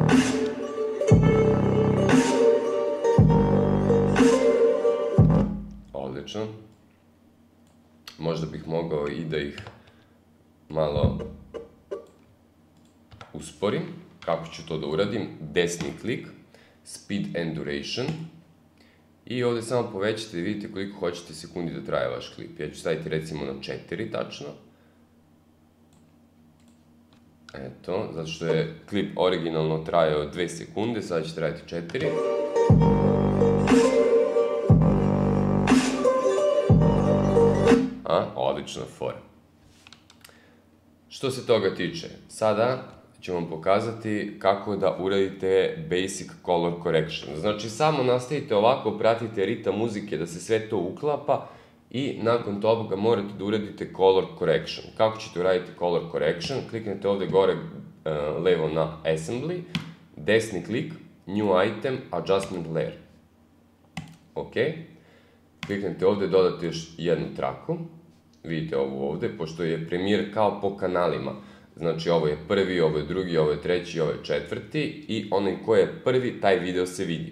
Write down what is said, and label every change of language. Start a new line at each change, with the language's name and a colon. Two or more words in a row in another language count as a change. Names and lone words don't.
Serbian: Odlično. Možda bih mogao i da ih malo usporim. Kako ću to da uradim? Desni klik,
English: speed and duration.
Bosnian: I ovdje samo povećate i vidite koliko hoćete sekundi da traje vaš klip. Ja ću staviti recimo na 4 tačno. Eto, zato što je klip originalno trajao 2 sekunde, sada će trajati 4. Odlična fora. Što se toga tiče, sada ću vam pokazati kako da uradite
English: basic color correction.
Bosnian: Znači, samo nastavite ovako, pratite ritam muzike da se sve to uklapa i nakon toga morate da uradite
English: color correction.
Bosnian: Kako ćete uraditi
English: color correction?
Bosnian: Kliknete ovdje gore levo na Assembly, desni klik,
English: New Item, Adjustment Layer.
Bosnian: Ok. Kliknete ovdje, dodate još jednu traku. Vidite ovu ovdje, pošto je Premiere kao po kanalima. Znači, ovo je prvi, ovo je drugi, ovo je treći, ovo je četvrti i onaj ko je prvi, taj video se vidi.